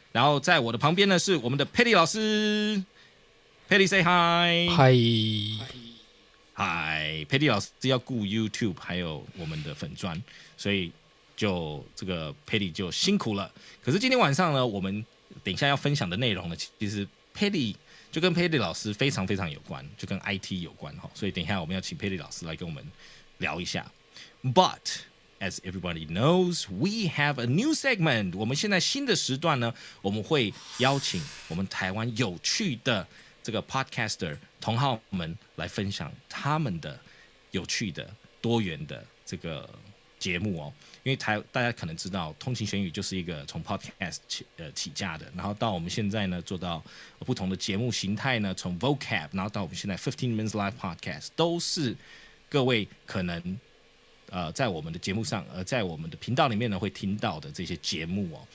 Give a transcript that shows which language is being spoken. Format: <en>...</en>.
<zh>然后在我的旁边呢是我们的 Patty 老师 ，Patty say hi， 嗨 ，Patty 老师要顾 YouTube 还有我们的粉专，所以就这个 Patty 就辛苦了。可是今天晚上呢，我们等一下要分享的内容呢，其实 Patty 就跟 Patty 老师非常非常有关，就跟 IT 有关哈，所以等一下我们要请 Patty 老师来跟我们聊一下。</zh> <en>But as everybody knows, we have a new segment.</en> <zh>我们现在新的时段呢，我们会邀请我们台湾有趣的这个 podcaster 同好们来分享他们的有趣的多元的这个节目哦。因为大家可能知道，通勤学英语就是一个从 podcast 起家的，然后到我们现在呢做到不同的节目形态呢，从 vocab， 然后到我们现在15 minutes live podcast， 都是各位可能在我们的节目上，在我们的频道里面呢会听到的这些节目哦。</zh>